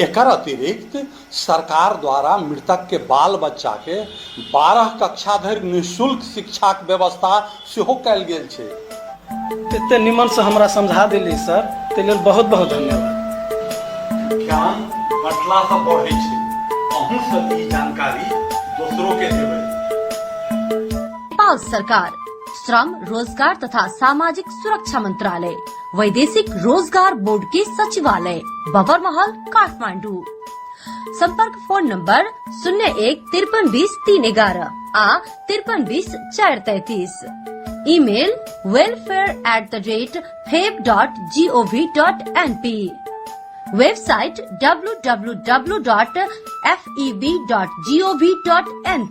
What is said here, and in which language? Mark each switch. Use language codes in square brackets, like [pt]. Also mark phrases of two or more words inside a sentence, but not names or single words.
[mai] एकर अतिरिक्त सरकार द्वारा मृतक के बाल बच्चा के 12 कक्षा धरि निःशुल्क शिक्षाक व्यवस्था सेहो कयल गेल छै। एते निमन से हमरा समझा देली सर, ते लेल बहुत बहुत धन्यवाद। ज्ञान बटला से बढ़ै छै, अहूँ सब ई जानकारी दोसरों के देबै। नेपाल सरकार, श्रम, रोजगार तथा सामाजिक सुरक्षा मंत्रालय, वैदेशिक रोजगार बोर्ड के सचिवालय, बबरमहल, काठमाडौँ। संपर्क फोन नंबर 01-5320-311 आ 5320-433। ईमेल welfare@feb.gov.np। वेबसाइट www.feb.gov.np।